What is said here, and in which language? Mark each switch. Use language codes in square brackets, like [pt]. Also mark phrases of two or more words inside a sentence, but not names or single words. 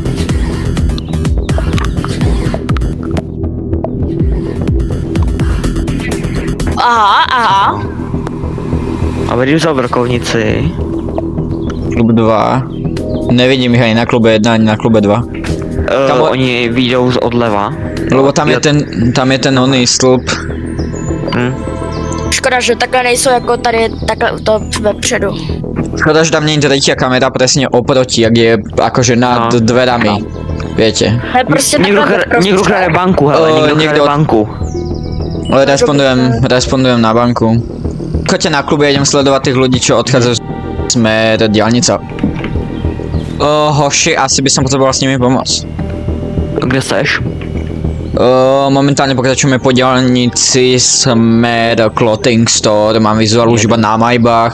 [sk] Aha. A vidím za vrkovnici. Klub 2. Nevidím ich ani na klube 1, ani na klube 2. Oni vyjdou z odleva. Lebo tam je ten oný stĺp. Škoda, [cs] že takhle nejsou jako tady, takhle to vepředu. [sk] Škoda, že tam nie je tretia kamera presne oproti, jak je akože nad dverami. Viete. [cs] Ne, prostě Někdo krade banku, hele, někdo krade banku. [sk] Ale respondujem na banku. Choďte na klube, idem sledovať tých ľudí, čo odchádzajú smer diaľnica. Hoši, asi by som potreboval s nimi pomôcť. [cs] Kde seš? [sk] Momentálne pokračujeme po diaľnici smer Clothing Store, mám vizuál už iba na Maybach.